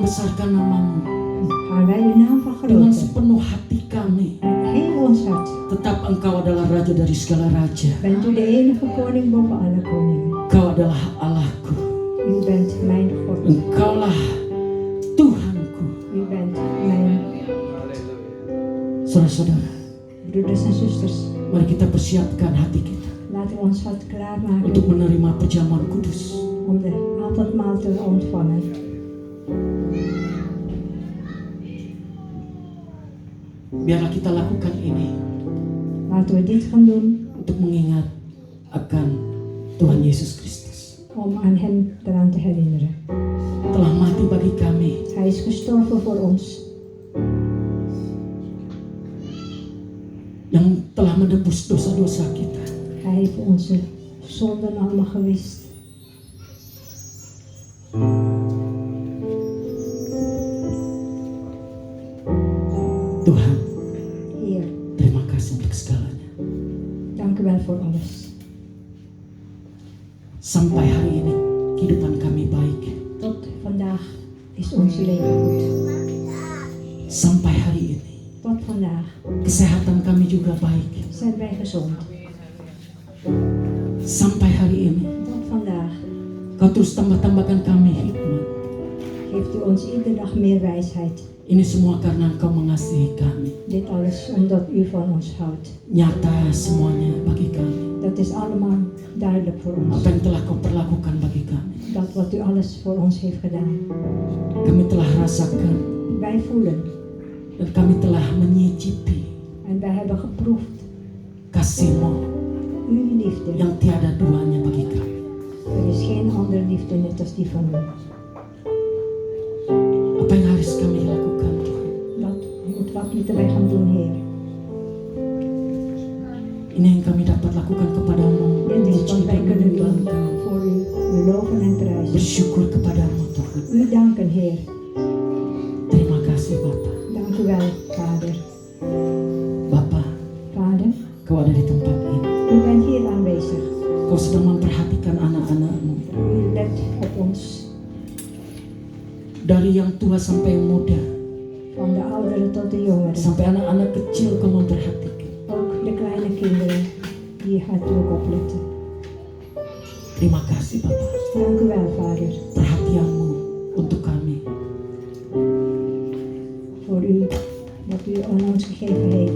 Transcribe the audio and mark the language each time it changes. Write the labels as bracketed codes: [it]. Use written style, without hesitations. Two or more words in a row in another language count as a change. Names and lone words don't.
[id] membesarkan namamu [nl] gaan wij uw naam [id] dengan [nl] vergroten. [id] sepenuh hati kami. [nl] Met heel ons hart. [id] Tetap Engkau adalah Raja dari segala raja. [nl] Bent u de enige koning boven alle koningen. [id] Engkau adalah Allahku. [nl] U bent mijn God. [id] Engkaulah Tuhanku. [nl] U bent mijn [id] Saudara-saudara, [nl] broeders en zusters. [id] mari kita persiapkan hati kita [nl] Laten we ons hart klaarmaken [id] untuk menerima perjamuan kudus. [nl] om de avondmaal te ontvangen. [id] Biarlah kita lakukan ini [nl] Laten we dit gaan doen [id] untuk mengingat akan Tuhan Yesus Kristus. [nl] om aan hem eraan te herinneren. [id] Telah mati bagi kami. [nl] Hij is gestorven voor ons. [id] Yang telah menebus dosa-dosa kita. [nl] Hij heeft onze zonden allemaal gewist. [id] Tuhan, [nl] Heer, [id] terima kasih untuk segalanya. [nl] dank u wel voor alles. [id] Sampai hari ini kehidupan kami baik. [nl] Tot vandaag is ons leven goed. [id] Sampai hari ini [nl] Tot vandaag [id] kesehatan kami juga baik. [nl] zijn wij gezond. [id] Sampai hari ini [nl] Tot vandaag [id] Kau terus tambah-tambahkan kami hikmat. [nl] geeft u ons iedere dag meer wijsheid. [id] Ini semua karena Engkau mengasihi kami. [nl] Dit alles omdat u van ons houdt. [id] Nyata semuanya bagi kami. [nl] Dat is allemaal duidelijk voor ons. [id] Apa yang telah Kau perlakukan bagi kami. [nl] Dat wat u alles voor ons heeft gedaan. [id] Kami telah rasakan [nl] Wij voelen [id] dan kami telah menyicipi [nl] en wij hebben geproefd [id] kasih-Mu [nl] uw liefde. [id] yang tiada duanya bagi kami. [nl] Er is geen andere liefde net als die van u. [id] Apa yang harus kami lakukan, Tuhan? [nl] Wat moeten wij gaan doen, Heer? [id] Ini yang kami dapat lakukan kepadamu. [nl] Dit is wat wij kunnen doen [id] Engkau. [nl] voor u. U loven en prijzen. [id] Bersyukur kepadamu, Tuhan. [nl] U danken, Heer. [id] Terima kasih, Bapa. [nl] Dank u wel, Vader. [id] Bapa, [nl] Vader, [id] Kau ada di tempat ini. [nl] u bent hier aanwezig. [id] Kau sedang memperhatikan anak-anak-Mu. [nl] U let op ons. [id] Dari yang tua sampai yang muda. [nl] Van de ouderen tot de jongeren. [id] Sampai anak-anak kecil Kau memperhatikan. [nl] Ook de kleine kinderen die hartelijk opletten. [id] Terima kasih, Bapa. [nl] Dank u wel, Vader. [id] Perhatian-Mu untuk kami. [nl] Voor u, wat u aan ons gegeven heeft.